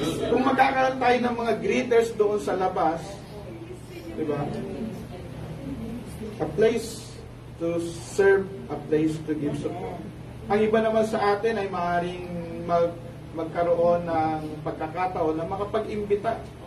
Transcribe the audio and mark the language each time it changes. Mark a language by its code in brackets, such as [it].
[tl] Kung magkakaroon tayo ng mga greeters doon sa labas, diba? [en] A place to serve, a place to give support. [tl] Ang iba naman sa atin ay maaaring magkaroon ng pagkakataon na makapag-imbita